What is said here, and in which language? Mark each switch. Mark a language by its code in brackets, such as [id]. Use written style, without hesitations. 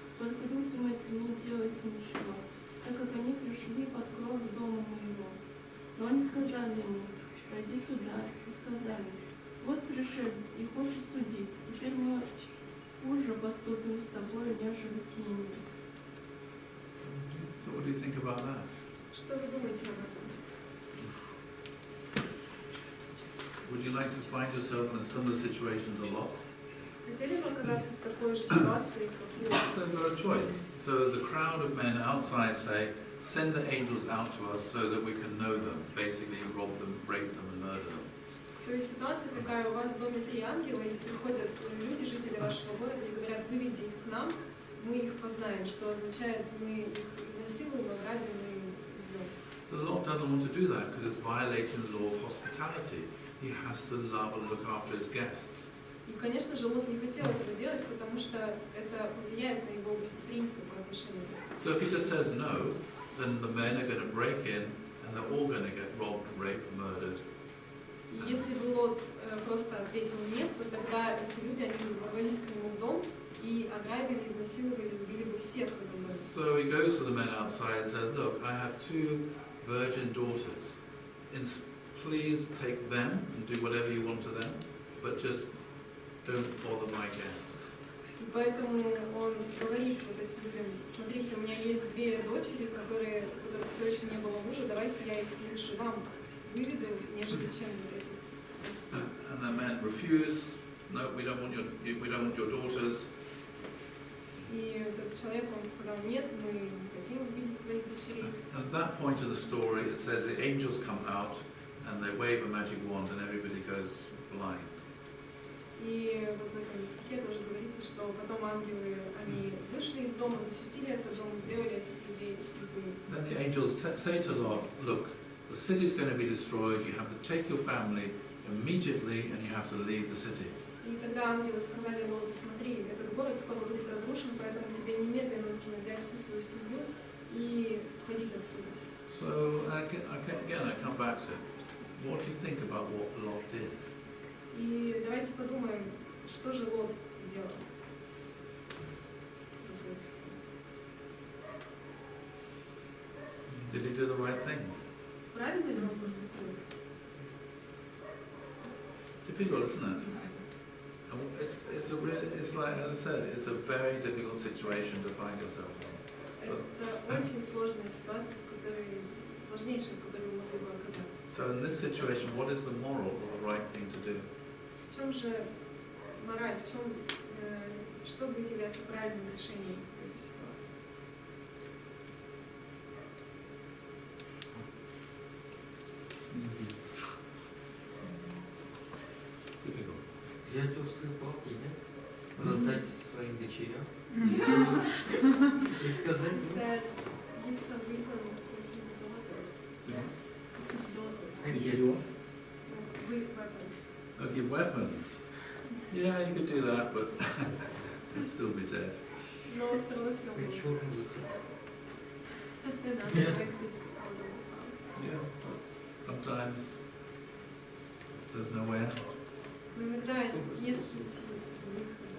[ru] Только людям этим не делайте ничего, так как они пришли под кров дома моего. Но они сказали ему, пойди сюда, и сказали, вот пришелец и хочет судить, теперь мы хуже поступим с тобой, нежели с ними. [en] So what do you think about that? [ru] Что вы думаете об этом? [en] Would you like to find yourself in a similar situation to Lot? [ru] Хотели бы оказаться в такой же ситуации, как Лот? [en] So we've got a choice. So the crowd of men outside say, send the angels out to us so that we can know them. Basically rob them, rape them and murder them. [ru] То есть ситуация такая, у вас в доме 3 ангела, и приходят люди, жители вашего города, и говорят, выведи их к нам, мы их познаем, что означает, мы их изнасилуем, ограбим и убьем. [en] So the Lord doesn't want to do that because it's violating the law of hospitality. He has to love and look after his guests. [ru] И, конечно же, Лот не хотел этого делать, потому что это повлияет на его гостеприимство по отношению к этим. [en] So if he just says no, then the men are going to break in and they're all going to get robbed, raped, murdered. [ru] И если бы Лот просто ответил нет, то тогда эти люди, они бы ворвались к нему в дом и ограбили, изнасиловали, убили бы всех в этом доме. [en] So he goes to the men outside and says, look, I have 2 virgin daughters. Please take them and do whatever you want to them, but just don't bother my guests. [ru] И поэтому он говорит вот этим людям, смотрите, у меня есть 2 дочери, у которых все еще не было мужа, давайте я их лучше вам выведу, нежели зачем вот этих вести. [en] And the men refuse. No, we don't want your daughters. [ru] И этот человек, он сказал, нет, мы не хотим увидеть твоих дочерей. [en] And at that point in the story, it says the angels come out and they wave a magic wand and everybody goes blind. [ru] И вот в этом стихе тоже говорится, что потом ангелы, они вышли из дома, защитили этот дом, сделали этих людей слепыми. [en] Then the angels say to Lot, look, the city is going to be destroyed, you have to take your family immediately and you have to leave the city. [ru] И тогда ангелы сказали Лоту, смотри, этот город скоро будет разрушен, поэтому тебе немедленно нужно взять всю свою семью и уходить отсюда. [en] So again, I come back to, what do you think about what Lot did? [ru] И давайте подумаем, что же Лот сделал в этой ситуации. [en] Did he do the right thing? [ru] Правильно ли он поступил? [en] Difficult, isn't it? It's like, as I said, it's a very difficult situation to find yourself in. [ru] Это очень сложная ситуация, в которой, сложнейшая, в которой вы могли бы оказаться. [en] So in this situation, what is the moral or the right thing to do? [ru] В чем же мораль, в чем, что будет являться правильным решением в этой ситуации? [en] Difficult. [ru] Взять острые палки, нет? Раздать своим дочерям. И сказать, [en] He said, give some weapons to his daughters. His daughters. yes. Weapons. Oh, give weapons. Yeah, you could do that, but he'd still be dead. [ru] Но все равно все Как было. черный выход. Надо [en] exit out of the house. Yeah, but sometimes there's no way out. [ru] Но иногда нет пути выхода.